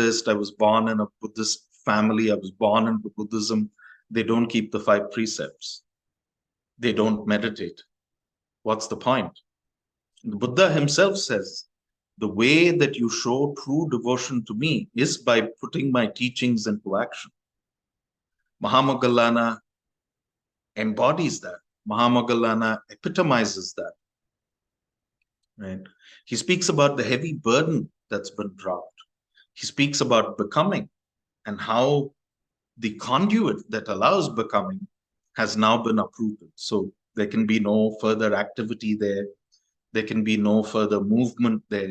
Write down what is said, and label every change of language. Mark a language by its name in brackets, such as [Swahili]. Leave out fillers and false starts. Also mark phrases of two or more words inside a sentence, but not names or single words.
[English] I was born in a Buddhist family. I was born into Buddhism." They don't keep the 5 precepts. They don't meditate. What's the point? The Buddha himself says, the way that you show true devotion to me is by putting my teachings into action. Maha Moghallana embodies that. Maha Moghallana epitomizes that. Right? He speaks about the heavy burden that's been dropped. He speaks about becoming and how the conduit that allows becoming has now been uprooted. So there can be no further activity there. There can be no further movement there.